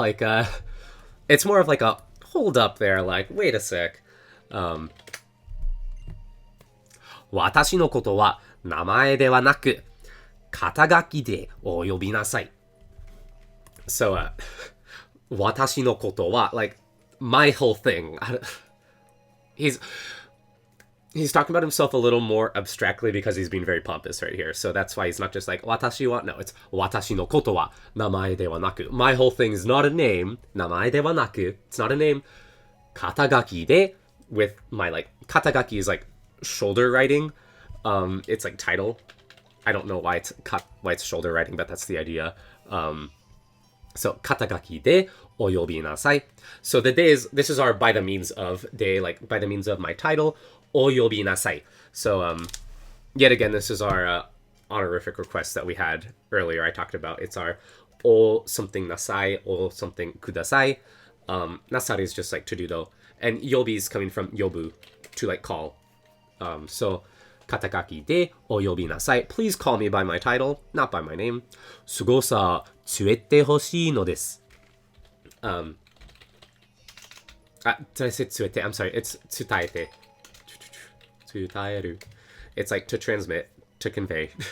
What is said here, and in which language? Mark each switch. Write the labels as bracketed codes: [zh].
[en] Like, it's more of like a hold up there. Like, wait a sec. [ja] 私のことは名前ではなく肩書きでお呼びなさい. [en] So, 私のことは like my whole thing. He's talking about himself a little more abstractly because he's being very pompous right here. So that's why he's not just like 私は no, it's [ja] 私のことは名前ではなく. [en] My whole thing is not a name. [ja] 名前ではなく. [en] It's not a name. 肩書きで with my like 肩書き is like shoulder writing. It's like title. I don't know why it's shoulder writing, but that's the idea. [ja] So 肩書きでお呼びなさい. [en] So this is our by the means of day, like by the means of my title. [ja] お呼びなさい. [en] So yet again, this is our honorific request that we had earlier. I talked about it's our o something nasai, o something kudasai. Nasari is just like to do though, and yobi is coming from yobu, to like call. [ja] So 肩書きでお呼びなさい. [en] Please call me by my title, not by my name. [ja] すごさ伝えてほしいのです. [en] Did I say 伝えて? I'm sorry, it's 伝えて. [ja] 伝える. [en] It's like to transmit, to convey.